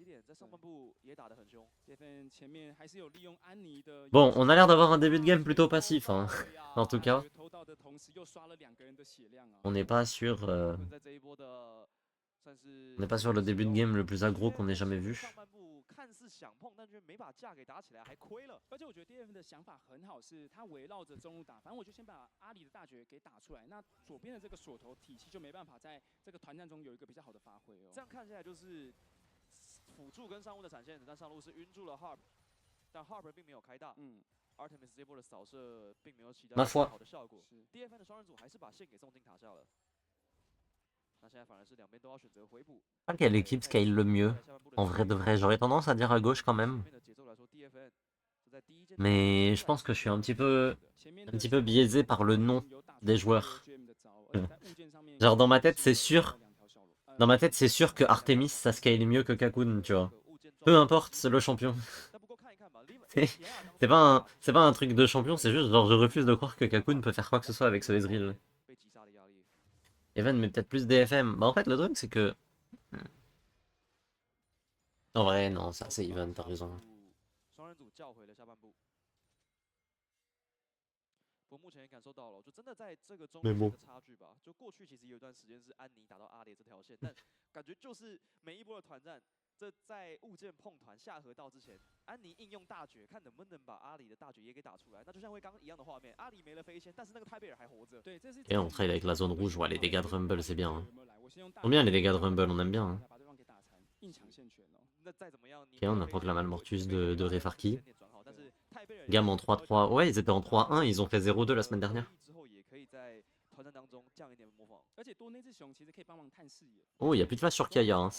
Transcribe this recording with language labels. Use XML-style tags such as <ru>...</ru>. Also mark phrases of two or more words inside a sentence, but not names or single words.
<fr>Bon, on a l'air d'avoir un début de game plutôt passif, hein. En tout cas. On n'est pas sur... On n'est pas sur le début de game le plus aggro qu'on ait jamais vu.</fr> <zh>而且我觉得 DF 的想法很好，是他围绕着中路打，反正我就先把阿里的大绝给打出来，那左边的这个锁头体系就没办法在这个团战中有一个比较好的发挥哦。这样看起来就是辅助跟上路的闪现，但上路是晕住了 Harp， 但 Harp 并没有开大。Artemis 这波的扫射并没有起到好的效果。DFN 的双人组还是把线给送进塔下了。那现在反而是两边都要选择回补。</zh> <fr>Je crois quelle équipe scale le mieux. En vrai de vrai, j'aurais tendance à dire à gauche quand même. Mais je pense que je suis un petit peu biaisé par le nom des joueurs. Genre dans ma tête c'est sûr. Dans ma tête c'est sûr que Artemis ça scale mieux que Kakun, tu vois. Peu importe le champion. C'est pas un truc de champion, c'est juste genre je refuse de croire que Kakun peut faire quoi que ce soit avec ce Ezreal. Even mais peut-être plus DFM. Bah en fait le truc c'est que... En vrai non, ça c'est Even, t'as raison.</fr> <zh>我目前也感受到了，就真的在这个中间的差距吧。就过去其实有一段时间是安妮打到阿里这条线，但感觉就是每一波的团战，这在物件碰团下河道之前，安妮应用大绝，看能不能把阿里的大绝也给打出来。那就像刚刚一样的画面，阿里没了飞仙，但是那个泰贝尔还活着。对，这是。</zh> <fr>Et on trade avec la zone rouge, ouais, les dégâts de Rumble c'est bien. Hein. On bien les dégâts de Rumble, on aime bien. Hein. Ok, on a proclamé le Mortus de Refarki. Gamme en 3-3. Ouais, ils étaient en 3-1, ils ont fait 0-2 la semaine dernière. Oh, il n'y a plus de flash sur Kaya, hein.</fr>